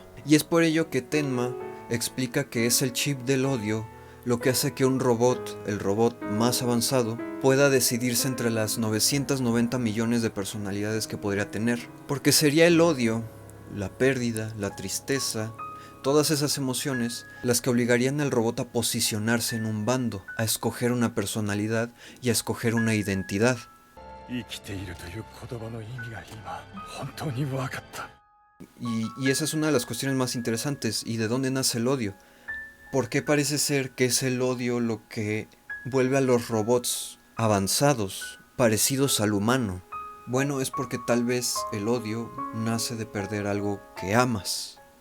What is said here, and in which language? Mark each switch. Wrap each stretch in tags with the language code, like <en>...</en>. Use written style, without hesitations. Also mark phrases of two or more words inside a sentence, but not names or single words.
<es>Y es por ello que Tenma explica que es el chip del odio lo que hace que un robot, el robot más avanzado, pueda decidirse entre las 990 millones de personalidades que podría tener. Porque sería el odio, la pérdida, la tristeza, Todas esas emociones las que obligarían al robot a posicionarse en un bando, a escoger una personalidad y a escoger una identidad.</es> <ja>生きているという言葉の意味が今本当に分かった。</ja> <es>Y esa es una de las cuestiones más interesantes. ¿Y de dónde nace el odio? ¿Por qué parece ser que es el odio lo que vuelve a los robots avanzados, parecidos al humano? Bueno, es porque tal vez el odio nace de perder algo que amas.</es>